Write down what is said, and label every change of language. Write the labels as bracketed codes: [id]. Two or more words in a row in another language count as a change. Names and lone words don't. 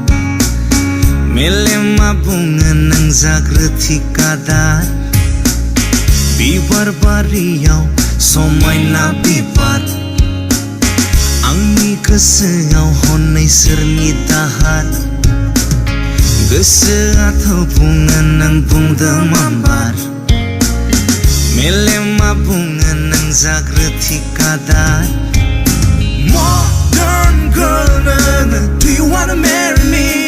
[brx] मेलेमा बुङो नों जाग्रो ठिकादार बिबार बारियाव समायना बिबार आंनि गोसोआव हनै सोरनि दाहार गोसोआथ' बुङो नों बुंदों मामबार मेलेमा बुङो नों जाग्रो ठिकादार [en] Modern girl [brx] नोङो [en] Do you wanna marry me